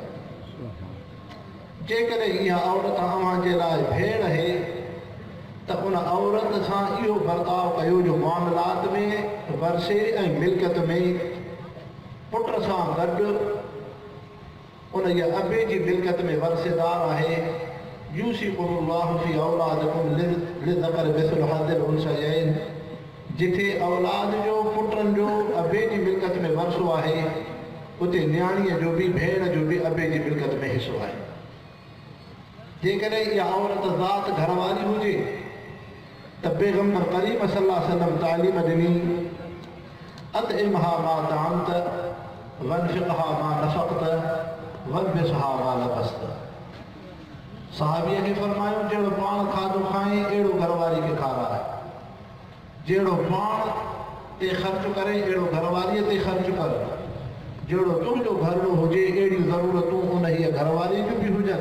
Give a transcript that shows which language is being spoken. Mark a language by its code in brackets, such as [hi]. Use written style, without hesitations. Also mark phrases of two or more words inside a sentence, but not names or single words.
[sd] जेकॾहिं इहा औरत तव्हांजे लाइ भेण आहे त उन औरत सां इहो बर्ताव कयो जो मामलात में वर्से ऐं मिल्कियत में पुट सां गॾु उन जे अबे जी मिल्कियत में वर्सेदार आहे। [ar] يوصيكم الله في أولادكم للذكر مثل حظ الأنثيين. [sd] जिथे औलाद जो पुटनि जो अबे जी मिल्कियत में वर्सो आहे उते न्याणीअ जो बि भेण जो बि अबे जी मिल्कियत में हिसो आहे। जेकॾहिं इहा औरत ज़ात घरवारी हुजे त पैगम्बर करीम [ar] صلى الله عليه وسلم [sd] तालीम ॾिनी [ar] أطعمها ما طعمت وأنفقها ما أنفقت وألبسها ما لبست. [sd] सहाबीअ खे फरमायो जहिड़ो पाण खाधो खाए अहिड़ो घरवारी खे खाराए, जहिड़ो पाण ते ख़र्च करे अहिड़ो घरवारीअ ते ख़र्च कर, जहिड़ो तुंहिंजो घरड़ो हुजे अहिड़ियूं ज़रूरतूं उन हीअ घरवारी जूं बि हुजनि।